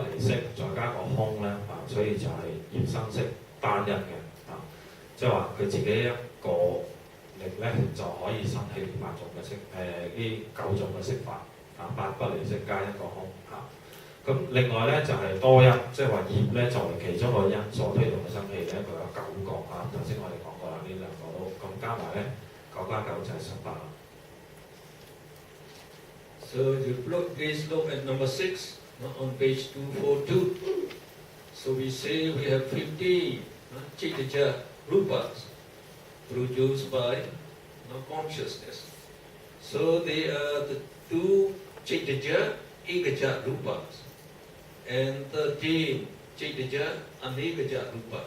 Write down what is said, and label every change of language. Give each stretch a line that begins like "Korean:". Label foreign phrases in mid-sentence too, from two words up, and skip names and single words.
Cantonese: 離色再加個空咧所以就係業生色單一嘅即係話佢自己一個力咧就可以生起呢8種嘅色呢9種嘅色法八不離色加一個空咁另外咧就係多因，即係話業咧作為其中一個因所推動嘅生氣咧，佢有9個頭先我哋講過啦，呢2個都咁加埋咧9加9就係18啦。
English: So please look at number 6 on page 242. So we say we have 50
Pali: Chaitanya rupas
English: produced by consciousness. So they are the 2
Pali: Chaitanya Ekaja rupas
English: and 13
Pali: Chaitanya Anekaja rupas.